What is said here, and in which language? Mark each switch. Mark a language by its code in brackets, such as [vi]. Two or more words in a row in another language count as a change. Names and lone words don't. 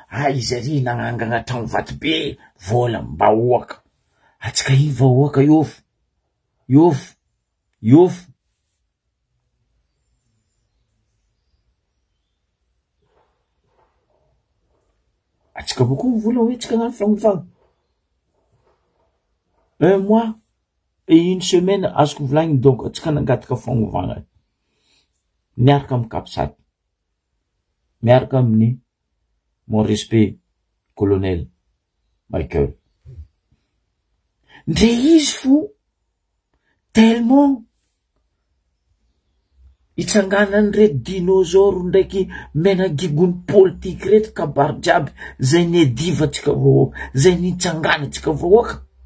[mg] Izy ry nagnangana tragno vato be vola mba oaka. Atsika iny va oaka iofo. Iofo. Atsika beaucoup mivola hoe tsika gnano fagnovagna. [fr] Un mois et une semaine [mg] azoko volagny donc atsika nangataka fagnovagna. Miaraka amin'ny Kapsat. Miaraka amin'ny [fr] mon respect colonel [mg] Michael. Ndre izy fo tellement itsanganany reto dinosaure ndraiky mena gigony politique reto kabary jiaby zay nediva tsika vahoaka, zay nitsangana tsika vahoaka.